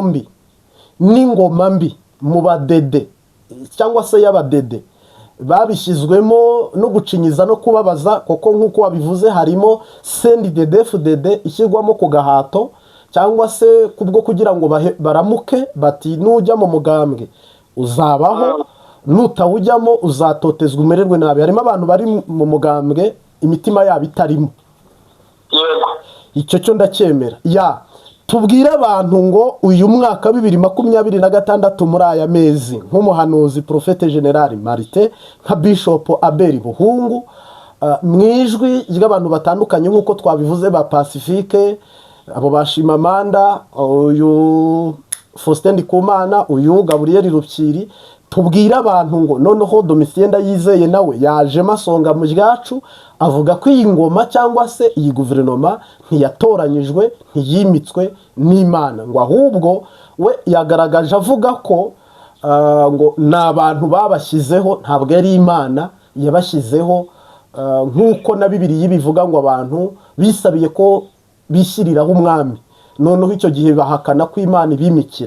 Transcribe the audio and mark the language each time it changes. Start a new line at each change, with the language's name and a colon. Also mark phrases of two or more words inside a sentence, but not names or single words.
Kinyarwanda: mbi n'ingoma mbi mu badede cyangwa se y'abadede babishyizwemo no gucinyiza no kubabaza, koko nk'uko wabivuze harimo CNDD-FDD ishyirwamo ku gahato cyangwa se kubwo kugira ngo baramuke bati nujya mu mugambwe uzabaho, nutawujyamo uzatotezwa umererwe nabi. Harimo abantu bari mu mugambwe imitima yabo itarimo. Yego, icyo cyo ndacyemera. Tubwire abantu ngo uyu mwaka 2026 muri aya mezi nk'umuhanuzi Prophète General Martin nka Bishop Abeli Buhungu, mwijwi ry'abantu batandukanye nk'uko twabivuze ba Pacifique, abo bashimamanda, uyu Faustin Ndikumana, uyu Gabriel Rupyiri, tubwire abantu ngo noneho Domitien Ndayizeye nawe yaje masonga mu ryacu avuga ko iyi ngoma cyangwa se iyi guverinoma ntiyatoranyijwe ntiyimitswe n'Imana, ngo ahubwo we yagaragaje avuga ko ngo n'abantu babashyizeho, ntabwo ari Imana yabashyizeho, nk'uko na Bibiliya bivuga ngo abantu bisabiye ko bishyiriraho umwami, noneho icyo gihe bahakana ko Imana ibimikira.